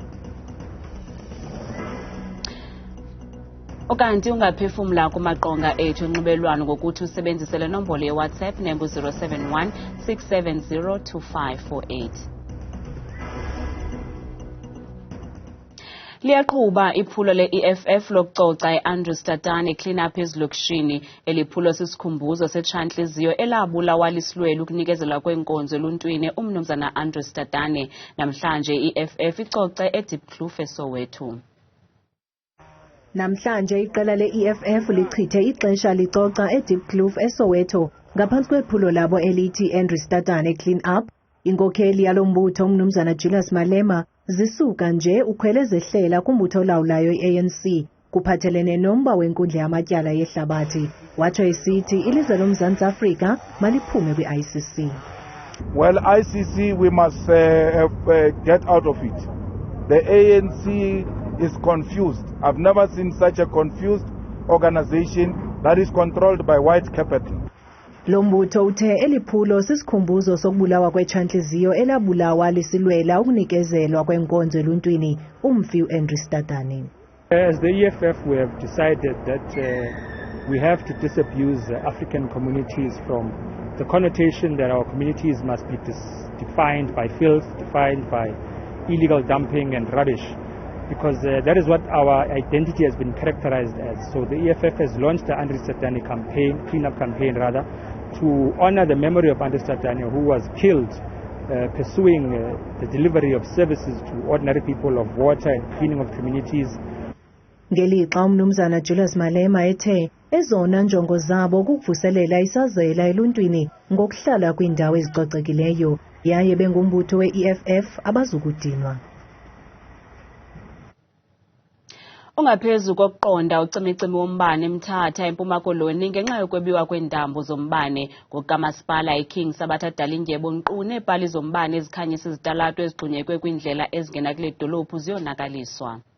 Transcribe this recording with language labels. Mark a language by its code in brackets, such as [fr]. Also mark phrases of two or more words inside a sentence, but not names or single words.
[xh] Okanti ungaphefumla kumaqonga ethu onxibelelwano ngokuthi usebenzise le nombolo yeWhatsApp nengu-071 670 2548. Liyaqhuba iphulo le EFF lokucoca i-Andries Tatane [en] clean up [xh] ezilokishini. Eliphulo sisikhumbuzo setshantliziyo elabulawa lisilwela ukunikezela kwenkonzo eluntwini umnumzana Andries Tatane. Namhlanje i-EFF icoce eDiepkloof eSoweto. Namhlanje iqela le EFF lichithe ixesha licoca eDiepkloof eSoweto ngaphansi kwephulo labo elithi Andries Tatane [en] clean up. [xh] Inkokheli yalombutho umnumzana Julius Malema zisuka nje ukhwele zehlela kumbutho olawulayo i-ANC kuphathelene nomba wenkundla yamatyala yehlabathi. Watsho esithi ilizwe loMzantsi Afrika maliphume kwi-ICC. [en] Well, ICC, we must get out of it. The ANC is confused. I've never seen such a confused organization that is controlled by white capital. [xh] Lombutho uthe eliphulo sisikhumbuzo sokubulawa kwetshantliziyo elabulawa lisilwela ukunikezelwa kwenkonzo eluntwini umfi u-Andries Tatane. [en] As the EFF, we have decided that we have to disabuse African communities from the connotation that our communities must be defined by filth, defined by illegal dumping and rubbish, because that is what our identity has been characterized as. So the EFF has launched the Andries Tatane campaign, clean-up campaign rather, to honor the memory of Andries Tatane, who was killed pursuing the delivery of services to ordinary people of water and cleaning of communities. [xh] Ngelixa umnumzana Julius Malema ethe ezona njongo zabo kukuvuselela isazela eluntwini ngokuhlala kwiindawo ezicocekileyo yaye bengumbutho we-EFF abazukudinwa. Ungaphezu kokuqonda ucimicimi wombane eMthatha eMpuma Koloni ngenxa yokwebiwa kwentambo zombane ngokamasipala iKing Sabatha Dalindyebo nkqu neepali zombane ezikhanyisa izitalato ezigxunyekwe kwindlela ezingena kule dolophu ziyonakaliswa.